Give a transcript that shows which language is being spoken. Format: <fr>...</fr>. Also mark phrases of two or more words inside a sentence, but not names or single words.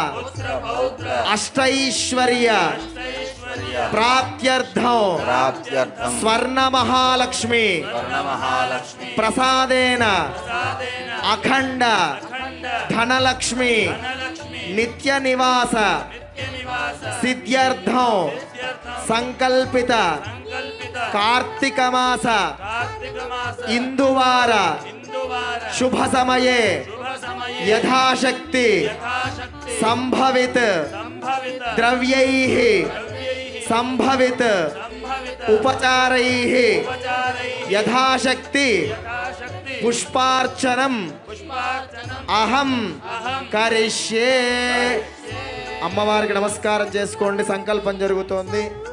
<sa>అష్టైశ్వర్య ప్రాప్త్యర్థం స్వర్ణ మహాలక్ష్మి ప్రసాదేన అఖండ ధనలక్ష్మి నిత్య నివాస సిద్ధ్యర్థం సంకల్పిత కార్తీక మాస ఇందువార शुभ समये यथाशक्ति संभवित द्रव्यैः संभवित उपचारैः यथाशक्ति पुष्पार्चनम अहम करिष्ये</sa> <te>అమ్మవారికి నమస్కారం చేసుకోండి సంకల్పం జరుగుతోంది</te>